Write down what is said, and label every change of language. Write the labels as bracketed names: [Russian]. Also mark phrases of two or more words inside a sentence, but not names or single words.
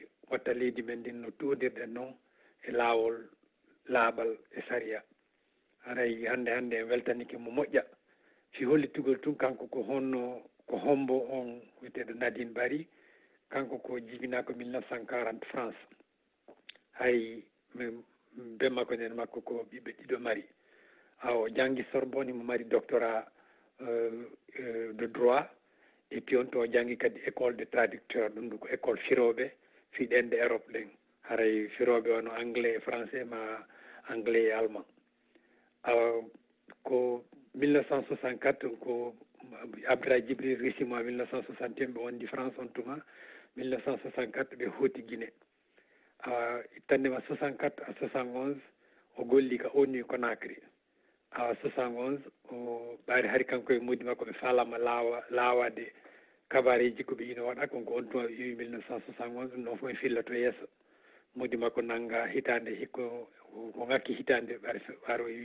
[Fula] watta leydi men ndin no tuwodirɗen noon e laawol laaɓal e saria haray hande en weltanike mo moƴƴa fi hollitugol tun kanko ko honno ko hombo on wiyeteɗo Nadine Barry kanko ko jibinako 1940 France hay be makko nen makko ko ɓiɓɓe ɗiɗo mari o janggi Sorbonne mo mari [French] doctorat de droit et puis [Fula] on to janggi kadi [French] école de traducteur [Fula] ɗum ko école firoɓe fiɗende Europe ɗen haray firoɓe ono [French] anglais et français [Fula] ma [French] anglais et allemand [Fula] ko 1964 ko Abdoulaye Djibril risimo 1961 ɓe wondi France on tuma 1964 ɓe hooti Guinée ittandema 64 à 71 o golli ka ONU Conakry 71 o ɓaari hari kanko e modi makko ɓe falama laawade kabareji ko ɓe ino waɗa konko on tuma ɓe ƴeewi 1971 ɗum ɗon fof e fillato yeeso modi makko nanga hitande hikko ko ngakki hitande ɓaaro o